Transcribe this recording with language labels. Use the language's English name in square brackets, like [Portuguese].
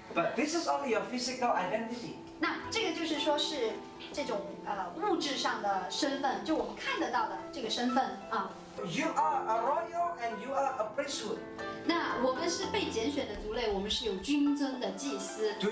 [English] But this is only your physical identity. [Chinese] 那这个就是说是这种物质上的身份，就我们看得到的这个身份啊。 [English] You are a royal and you are a priesthood. [Chinese] 那我们是被拣选的族类，我们是有君尊的祭司。